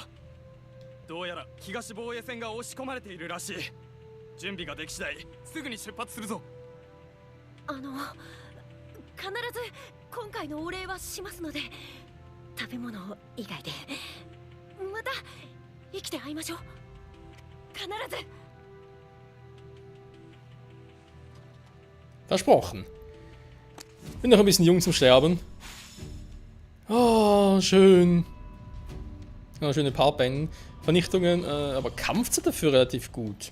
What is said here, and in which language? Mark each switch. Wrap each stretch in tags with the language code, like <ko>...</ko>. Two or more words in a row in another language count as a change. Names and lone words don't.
<ja>どうやら東防衛線が押し込まれているらしい。準備ができ次第すぐに出発するぞ。必ず今回のお礼はしますので、食べ物以外でまた生きて会いましょう。必ず。</ja> <de>Versprochen. Bin noch ein bisschen jung zum Sterben. Oh, schön. Ja, schöne Paarbeinen. Vernichtungen, aber Kampfzeit dafür relativ gut.</de>